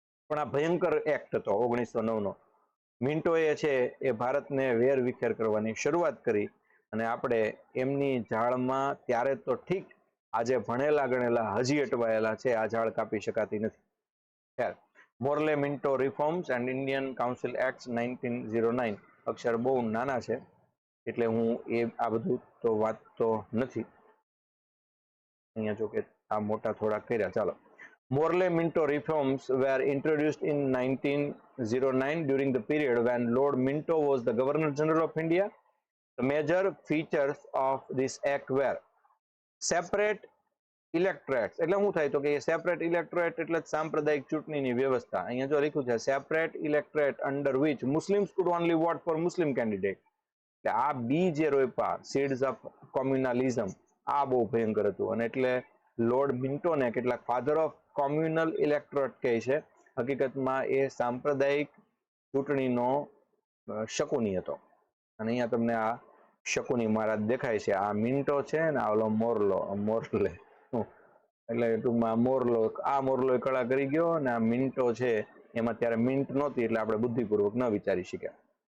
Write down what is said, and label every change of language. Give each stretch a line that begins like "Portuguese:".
Gujarati: પણ આ ભયંકર એક્ટ હતો 1909નો. મિન્ટોએ છે એ ભારતને વેર વિખેર કરવાની શરૂઆત કરી અને આપણે એમની ઝાડમાં ત્યારે તો ઠીક, આજે ભણેલા ગણેલા હજી અટવાયેલા છે, આ ઝાડ કાપી શકાતી નથી.
English: Morley Minto reforms and Indian council act 1909.
Gujarati: અક્ષર બહુ નાના છે એટલે હું આ બધું તો વાંચતો નથી. અહીંયા જો કે આ મોટા થોડા કર્યા. ચાલો.
English: Morley Minto reforms were introduced in 1909 during the period when Lord Minto was the Governor General of India. The major features of this act were separate electorates.
Gujarati: એટલે શું થાય તો કે સેપરેટ ઇલેક્ટોરેટ એટલે સાંપ્રદાયિક ચૂંટણીની વ્યવસ્થા. અહીંયા જો લખ્યું છે
English: Separate electorate under which Muslims could only vote for Muslim candidate.
Gujarati: એટલે આ બી જે રોપ્યા
English: seeds of communalism,
Gujarati: આ બહુ ભયંકર હતું. અને એટલે લોર્ડ મિન્ટોને કેટલાક
English: father of communal electorate
Gujarati: કહે છે. હકીકતમાં એ સાંપ્રદાયિક ચૂંટણીનો શકુની હતો. અને અહીંયા તમને આ શકુની મહારાજ દેખાય છે. આ મિન્ટો છે ને આ ઓલો મોર્લે એટલે ટૂંકમાં આ મોર્લો કળા કરી ગયો ને આ મિન્ટો છે એમાં ત્યારે મિન્ટ નહોતી એટલે આપણે બુદ્ધિપૂર્વક ન વિચારી શક્યા.